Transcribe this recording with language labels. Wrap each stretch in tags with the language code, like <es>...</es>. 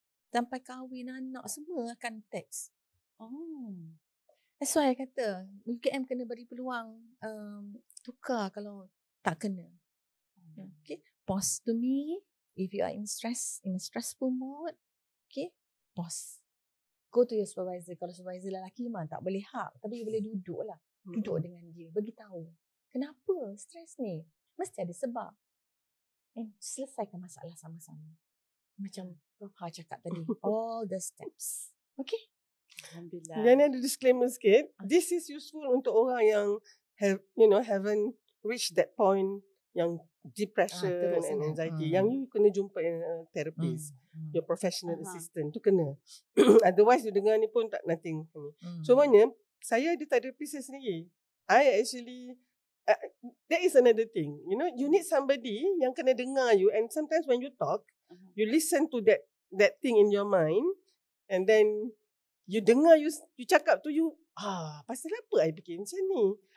<ms>Sampai kahwin anak semua akan text.</ms> <en>That's why</en> <ms>I kata UKM kena beri peluang tukar kalau tak kena.</ms> <en>Okay, pause to me. If you are in a stressful mode, okay, pause. Go to your supervisor.</en> <ms>Kalau supervisor lelaki memang tak boleh hug, tapi you boleh duduk lah. Duduk dengan dia, bagi tahu kenapa stres ni, mesti ada sebab, and selesaikan masalah sama-sama. Macam Prof Ha cakap tadi,</ms> <en>all the steps.</en> <ms>Okay. Alhamdulillah. Dan ada disclaimer sikit.</ms> <en>This is useful untuk orang yang haven't reached that point yang depression and anxiety.</en> <ms>Yang you kena jumpa therapist, your professional assistant tu kena. Otherwise you dengar ni pun tak nothing. So maknanya saya ada therapist saya sendiri.</ms> <en>I actually that is another thing. You need somebody yang kena dengar you, and sometimes when you talk, you listen to that thing in your mind, and then</en> <ms>you dengar, you cakap tu, you pasal apa I fikir macam ni?</ms>